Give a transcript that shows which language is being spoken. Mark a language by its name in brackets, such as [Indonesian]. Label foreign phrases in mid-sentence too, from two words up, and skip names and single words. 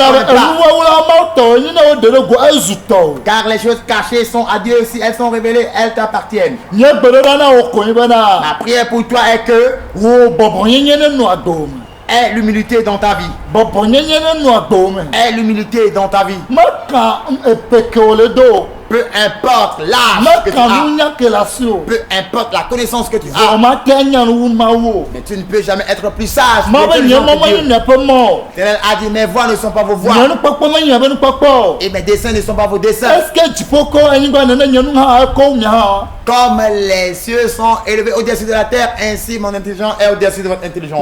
[Ewe] Elabe [French] connais pas. [Ewe] enuwɔwɔ Mawu tɔ yi ne wo ɖe ɖe go ezu tɔ o. [French] Car les choses cachées sont à Dieu, si elles sont révélées, elles t'appartiennent. [Ewe] Nye gbeɖoɖa na wo ko yi bena [French] Ma prière pour toi est que [Ewe] wo bɔbɔnyenye ne nɔ agbewo me. [French] aie l'humilité dans ta vie. [Ewe] Bɔbɔnyenye ne nɔ agbewo me. [French] Aie l'humilité dans ta vie. [Ewe] Meka epe ke wo le do o. [French] Peu importe l'âge que tu as, peu importe la connaissance que tu as, mais tu ne peux jamais être plus sage que les gens de Dieu. L'Éternel a dit, mes voix ne sont pas vos voix et mes desseins ne sont pas vos desseins. Comme les cieux sont élevés au-dessus de la terre, ainsi mon intelligence est au-dessus de votre intelligence.